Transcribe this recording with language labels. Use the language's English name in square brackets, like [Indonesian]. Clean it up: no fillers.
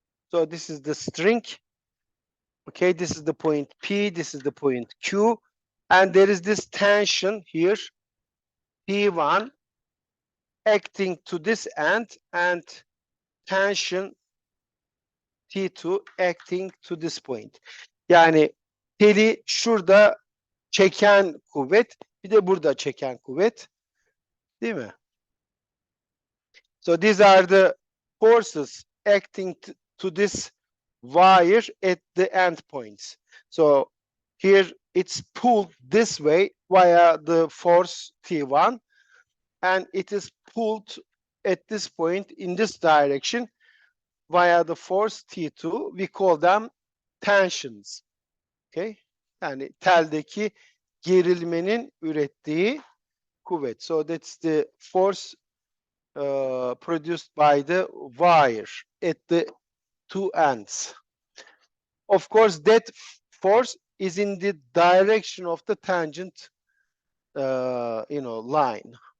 [English] So this is the string. Okay, this is the point P, this is the point Q. And there is this tension here, P1, acting to this end, and tension T2 acting to this point. [Turkish] Yani teli şurada çeken kuvvet, bir de burada çeken kuvvet, değil mi? [English] So these are the forces acting to this wire at the endpoints. So here it's pulled this way via the force T1, and it is pulled at this point in this direction via the force T2. We call them tensions. Okay? [Turkish] Yani teldeki gerilmenin ürettiği kuvvet. [English] So that's the force produced by the wire at the two ends. Of course, that force is in the direction of the tangent, you know, line.